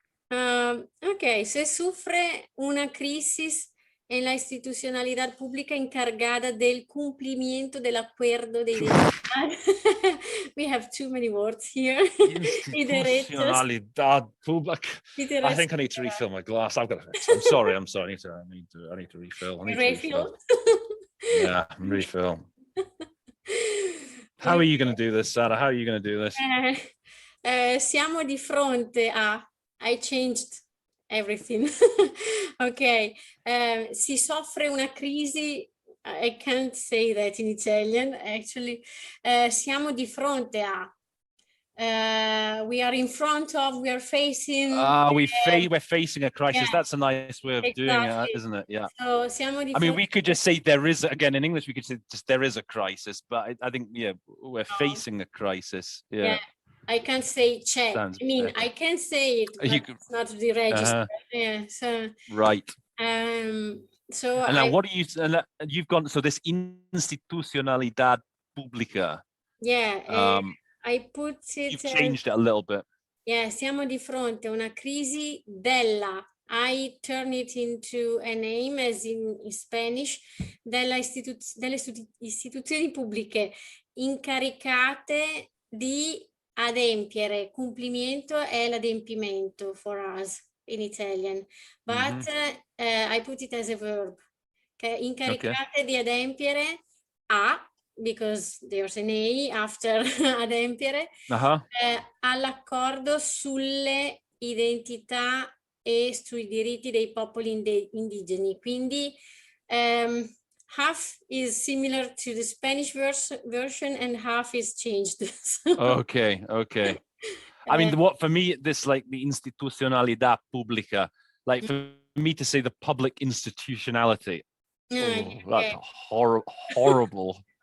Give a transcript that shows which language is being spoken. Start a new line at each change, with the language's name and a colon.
Spanish: Ok, se sufre una crisis en la institucionalidad pública encargada del cumplimiento del acuerdo de identidad.
English: We have too many words here.
Spanish: Institucionalidad pública.
English: I think I need to refill my glass. I'm sorry. I need to refill. Refill? Yeah, refill. How are you going to do this, Sara? How are you going to do this?
Italian: Siamo di fronte a...
English: I changed everything. Ok,
Italian: si soffre una crisi,
English: I can't say that in Italian, actually.
Italian: Siamo di fronte a,
English: we are in front of, we are facing. We're facing a crisis. Yeah. That's a nice way of doing it, isn't it? Yeah.
Italian: So, siamo di
English: I mean, we could just say there is, again, in English, we could say just there is a crisis, but I think, we're facing a crisis. Yeah. I can't say check. Sounds I mean, better. I can say it, but it's not the register. Yeah. So right. So and now you've gone, so this institucionalidad pública. Yeah. I put it. You've changed it a little bit.
Italian: Yeah, siamo di fronte a una crisi della.
English: I turn it into a name as in Spanish,
Italian: delle istituzioni pubbliche incaricate di adempiere. Complimento è l'adempimento
English: for us in Italian, but I put it as a verb.
Italian: Incaricate di adempiere a,
English: because there's an A after
Italian: adempiere, all'accordo sulle identità e sui diritti dei popoli indigeni. Quindi
English: half is similar to the Spanish version and half is changed. Okay. I mean, what for me, this like the institucionalidad pública, like for me to say the public institutionality, that's horrible.